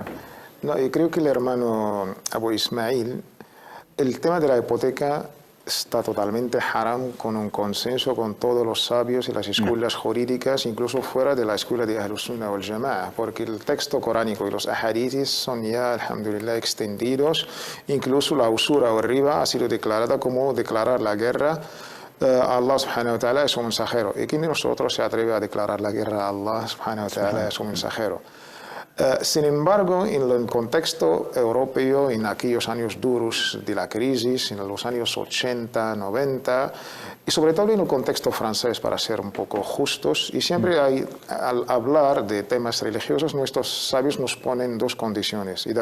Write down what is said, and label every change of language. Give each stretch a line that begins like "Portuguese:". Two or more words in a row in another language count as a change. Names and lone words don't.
Spanish: No, yo creo que el hermano Abu Ismail, el tema de la hipoteca está totalmente haram, con un consenso con todos los sabios y las escuelas jurídicas, incluso fuera de la escuela de Ahlus Sunnah wal Jama'a, porque el texto coránico y los ahadithis son ya, alhamdulillah, extendidos. Incluso la usura o riba ha sido declarada como declarar la guerra a Allah
Arabic: سبحانه وتعالى,
Spanish: es un mensajero. ¿Y quién de nosotros se atreve a declarar la guerra a Allah
Arabic: سبحانه وتعالى,
Spanish: es un mensajero? Sin embargo, en el contexto europeo, en aquellos años duros de la crisis, en los años 80, 90, y sobre todo en el contexto francés, para ser un poco justos, y siempre al hablar de temas religiosos, nuestros sabios nos ponen dos condiciones.